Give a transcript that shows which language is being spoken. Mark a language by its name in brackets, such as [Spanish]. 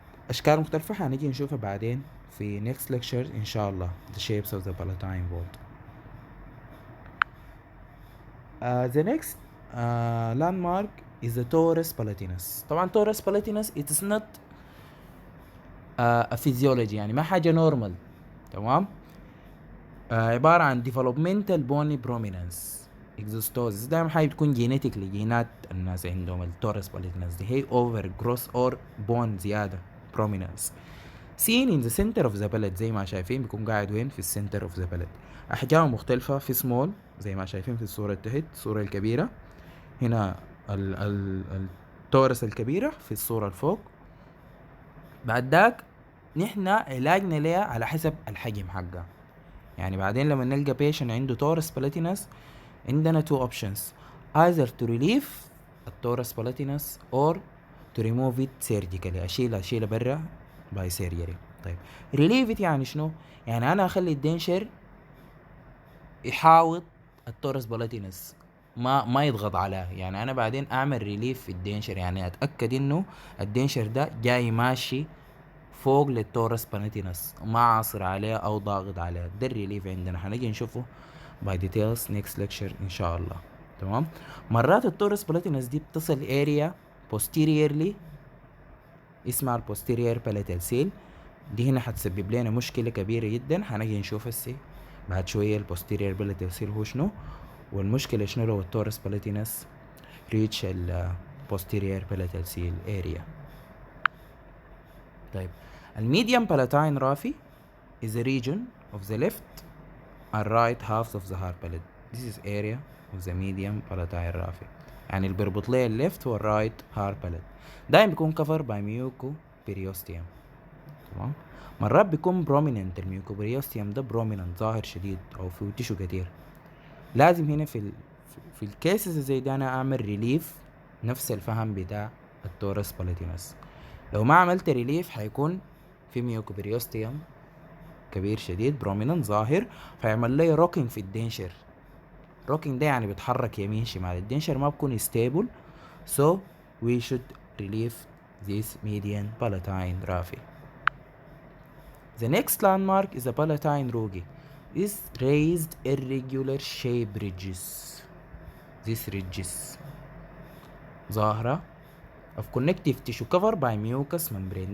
[Arabic] أشكال مختلفة هنيجي نشوفها بعدين في next lecture إن شاء الله. [English] The shapes of the palatine vault. The next landmark is the torus palatinus. طبعا torus palatinus it is not a physiology, [Arabic] يعني ما حاجة [English] normal. [Arabic] تمام. عبارة عن developmental bony prominence exostosis. دايما حاجة بتكون genetically جينات الناس عندهم التورس palatinus دي هي over growth or bone زيادة prominence seen in the center of the palate. زي ما شايفين بيكون قاعد وين في [English] center of the palate. [Arabic] أحجام مختلفة في small زي ما شايفين في الصورة تحت الصورة الكبيرة. هنا التورس الكبيرة في الصورة الفوق. بعد ذاك نحن علاجنا ليها على حسب الحجم حقها. يعني بعدين لما نلقى [English] patient عنده torus palatinus عندنا two options, either to relieve التورس palatinus or to remove it surgically. [Arabic] أشيله برا by surgery. طيب relieve it يعني شنو؟ يعني أنا أخلي الدنشر يحاوط التورس palatinus ما يضغط عليها. يعني أنا بعدين أعمل relief في الدنشر، يعني أتأكد إنه الدنشر ده جاي ماشي فوق للتورس palatinus ما عاصر عليه أو ضاغط عليه. ده الريليف عندنا هنجي نشوفه by details next lecture إن شاء الله. تمام. مرات التورس palatinus دي بتصل area posteriorly اسمها posterior palatal seal. دي هنا هتسبب لنا مشكلة كبيرة جدا هنجي نشوف السي بعد شوية posterior palatal seal هو شنو والمشكلة شنو لو التورس palatinus reach posterior palatal seal area. [English] طيب الميديم palatine raphe is a region of the left and right halves of the hard palate. This is area of the medium palatine raphe. [Arabic] يعني اللي بيربط لي الليفت والرايت hard palate دايما بيكون [English] covered by mucoperiosteum. [Arabic] تمام. مرات بيكون prominent الميوكوبريوستيوم ده prominent ظاهر شديد او فيه تيشو كتير. لازم هنا في الكيسز زي ده انا اعمل ريليف نفس الفهم بتاع التورس palatinus. لو ما عملت ريليف حيكون في ميوكوبريوستيوم كبير شديد prominent ظاهر فيعمل لي روكينج في الدنشر. روكينج ده يعني بيتحرك يمين شمال. الدنشر ما بكون [English] stable, so we should relieve this median palatine raphe. The next landmark is the palatine rugae. Is raised irregular shape ridges. These ridges ظاهرة of connective tissue covered by mucous membrane.